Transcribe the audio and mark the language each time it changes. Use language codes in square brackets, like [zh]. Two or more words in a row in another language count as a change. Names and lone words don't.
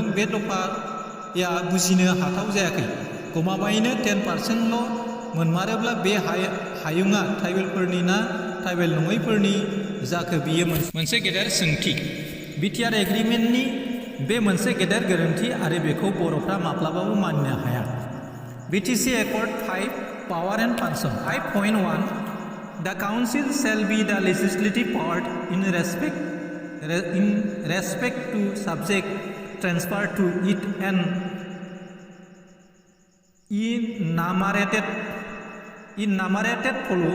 [brx] बे दफाया बुजिनो हाथाव जायाखै। गमामायैनो 10%ल' मोनमारोब्ला बे हायुङा ट्राइबेलफोरनि ना ट्राइबेल नङैफोरनि जाखो, बियो मोनसे गेदेर सोंथि। BTR एग्रिमेन्टनि बे मोनसे गेदेर गोरोन्थि आरो बेखौ बर'फ्रा माब्लाबाबो मानिनो हाया। [en] BTC Accord 5 Power and Function 5.1 The Council shall be the legislative power in respect to subject transferred to it and enumerated follow.